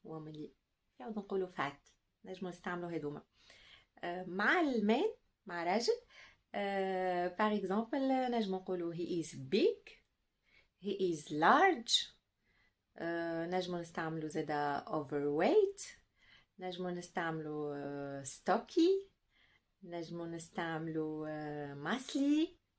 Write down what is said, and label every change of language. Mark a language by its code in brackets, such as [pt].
[ar] womanly يعود نقولوا فات، نجم نستعملوا هذوما. مع المان مع راجل [fr] par exemple [ar] نجم نقولوا [en] he is big, he is large. [ar] نجم نستعملوا زادا overweight، نجم نستعملوا stocky، نجم نستعملوا muscly.